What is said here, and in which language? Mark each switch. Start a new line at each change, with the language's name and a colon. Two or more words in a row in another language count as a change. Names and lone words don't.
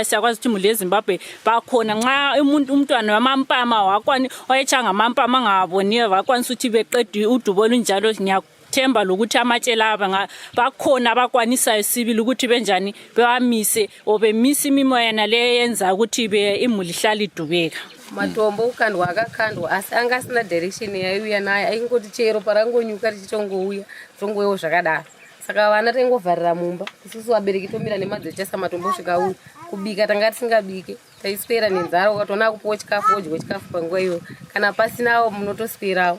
North Ndebele: Siyakwazi ukuthi imuli yeZimbabwe bakhona nxa umntwana wamampama wakwani wayechanga amampama angaboniyo bakwanisa ukuthi beqede udubo olunjalo. Themba lokuthi amatshe laba bakhona abakwanisayo sibili ukuthi benjani bewamise obemise imimoya nale yenza ukuthi imuli ihlala idubeka.
Shona: Matombo ukandwa akakandwa asi anga asina direction yaiuya naye, aingoti chero parangonyuka tichitongouya tongoyewo zvakadaro. Saka vana taingovharira mumba, isusu vabereki tomira nemadzechesa matombo svikauya kubika tanga tisingabike, taiswera nenzara. Ukatoona kupuwa chikafu wodyiwa chikafu panguva iyoyo, kana pasinawo munotoswerawo.